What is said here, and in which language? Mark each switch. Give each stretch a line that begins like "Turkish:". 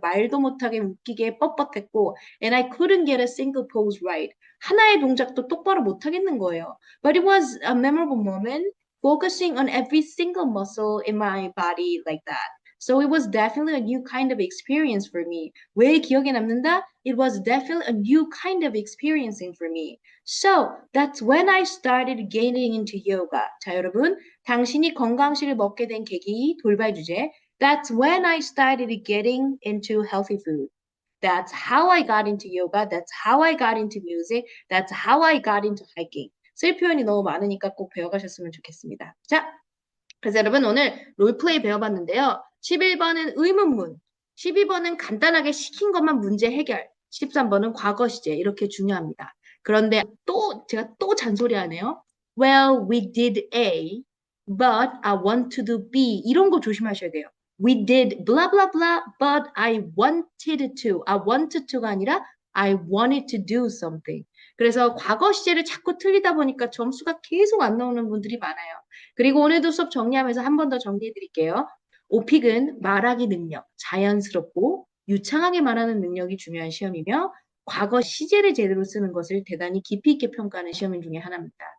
Korean: 말도 못하게 웃기게 뻣뻣했고,
English: and I couldn't get a single pose right.
Korean: 하나의 동작도 똑바로 못하겠는 거예요.
English: But it was a memorable moment. Focusing on every single muscle in my body like that. So it was definitely a new kind of experience for me.
Korean: 왜 기억에 남는다?
English: It was definitely a new kind of experiencing for me. So that's when I started getting into yoga.
Korean: 자, 여러분, 당신이 건강식을 먹게 된 계기 돌발 주제.
English: That's when I started getting into healthy food. That's how I got into yoga. That's how I got into music. That's how I got into hiking.
Korean: 쓸 표현이 너무 많으니까 꼭 배워가셨으면 좋겠습니다. 자, 그래서 여러분 오늘 롤플레이 배워봤는데요. 11번은 의문문, 12번은 간단하게 시킨 것만 문제 해결, 13번은 과거 시제 이렇게 중요합니다. 그런데 제가 또 잔소리하네요.
English: Well, we did A, but I want to do B.
Korean: 이런 거 조심하셔야 돼요.
English: We did blah blah blah, but I wanted to. I wanted to가 아니라 I wanted to do something.
Korean: 그래서 과거 시제를 자꾸 틀리다 보니까 점수가 계속 안 나오는 분들이 많아요. 그리고 오늘도 수업 정리하면서 한 번 더 정리해 드릴게요. 오픽은 말하기 능력, 자연스럽고 유창하게 말하는 능력이 중요한 시험이며 과거 시제를 제대로 쓰는 것을 대단히 깊이 있게 평가하는 시험 중에 하나입니다.